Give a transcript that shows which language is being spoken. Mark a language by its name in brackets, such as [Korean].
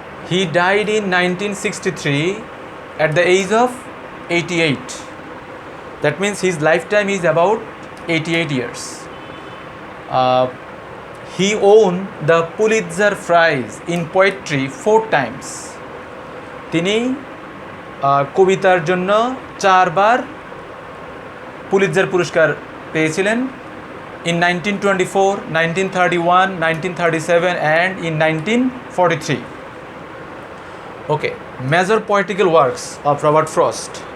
[English] He died in 1963 at the age of 88. That means his lifetime is about 88 years. He won the Pulitzer Prize in Poetry 4 times. [Bangla] তিনি কবিতার জন্য 4 বার Pulitzer পুরস্কার পেয়েছিলেন [English] in 1924, 1931, 1937 and in 1943. Okay, major poetical works of Robert Frost.